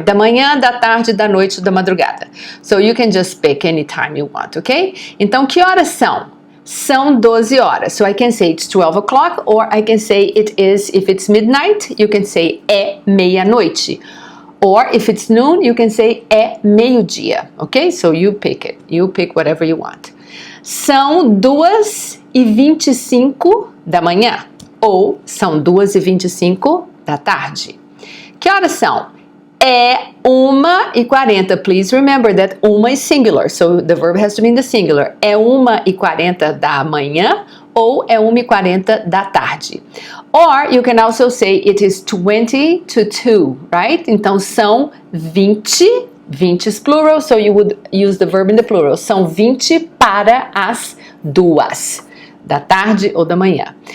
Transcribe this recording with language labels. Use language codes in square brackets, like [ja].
[pt] Da manhã, da tarde, da noite, da madrugada. [en] So you can just pick any time you want, ok? [pt] Então, que horas são? São 12 horas. [en] So I can say it's 12 o'clock, or I can say it is, if it's midnight, you can say [pt] é meia-noite. [en] Or if it's noon, you can say [pt] é meio-dia, [en] ok? So you pick it. You pick whatever you want. [pt] São 2:25 da manhã. Ou são 2:25 da tarde. Que horas são? É 1:40. [en] Please remember that 1 is singular, so the verb has to be in the singular. [pt] É 1:40 da manhã ou é 1:40 da tarde. [en] Or you can also say it is 20 to 2, right? [pt] Então são 20. [en] 20 is plural, so you would use the verb in the plural. [pt] São 20 para as 2 da tarde ou da manhã.